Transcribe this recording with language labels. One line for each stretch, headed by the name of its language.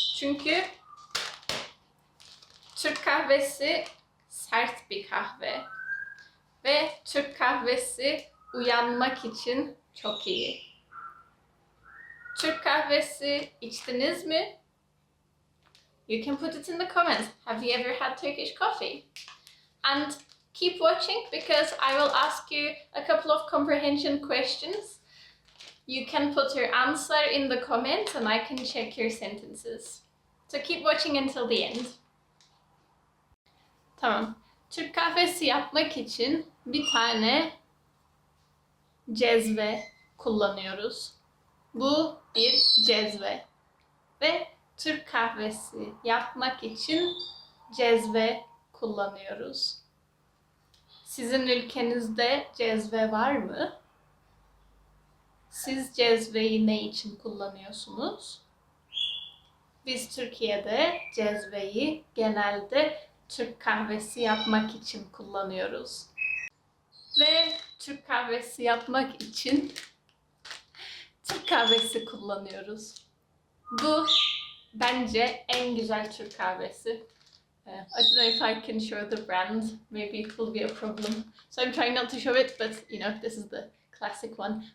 Turkish: Çünkü Türk kahvesi sert bir kahve ve Türk kahvesi uyanmak için çok iyi. Türk kahvesi içtiniz mi?
English: You can put it in the comments. Have you ever had Turkish coffee? And keep watching because I will ask you a couple of comprehension questions. You can put your answer in the comments and I can check your sentences. So keep watching until the end.
Turkish: Tamam. Türk kahvesi yapmak için bir tane cezve kullanıyoruz. Bu bir cezve. Ve Türk kahvesi yapmak için cezve kullanıyoruz. Sizin ülkenizde cezve var mı? Siz cezveyi ne için kullanıyorsunuz? Biz Türkiye'de cezveyi genelde Türk kahvesi yapmak için kullanıyoruz. Ve Türk kahvesi yapmak için Türk kahvesi kullanıyoruz. Bu bence en güzel Türk kahvesi.
English: I don't know if I can show the brand. Maybe it will be a problem. So I'm trying not to show it, but you know, this is the classic one.